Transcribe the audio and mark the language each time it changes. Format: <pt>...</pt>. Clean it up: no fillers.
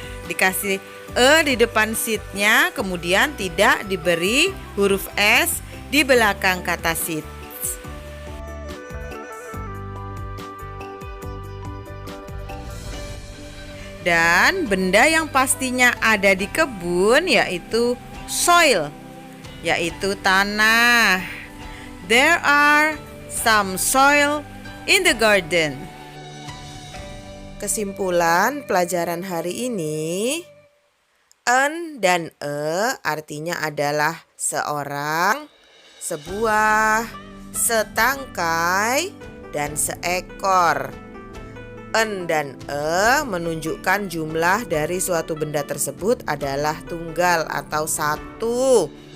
<id>Dikasih e di depan seednya, kemudian tidak diberi huruf S di belakang kata seed. Dan benda yang pastinya ada di kebun yaitu soil, yaitu tanah.</id> <en>There are some soil in the garden.</en> <id>Kesimpulan pelajaran hari ini, an dan artinya adalah seorang, sebuah, setangkai, dan seekor. En dan menunjukkan jumlah dari suatu benda tersebut adalah tunggal atau satu.</id>